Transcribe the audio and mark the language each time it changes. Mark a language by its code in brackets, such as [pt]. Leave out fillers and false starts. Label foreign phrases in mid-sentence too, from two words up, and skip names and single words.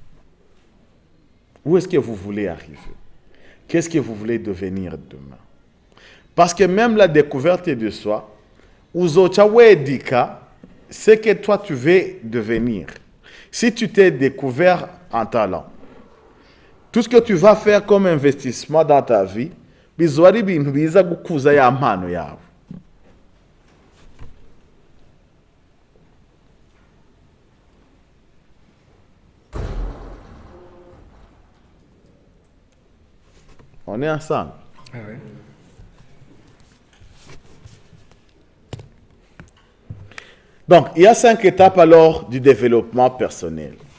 [fr] Où est-ce que vous voulez arriver? Qu'est-ce que vous voulez devenir demain? Parce que même la découverte de soi, c'est que toi tu veux devenir. Si tu t'es découvert en talent, tout ce que tu vas faire comme investissement dans ta vie, [rw] bizwari bintu biza gukuza ya mpano yawe. [fr] On est ensemble. Ah ouais. Donc, il y a 5 étapes alors du développement personnel.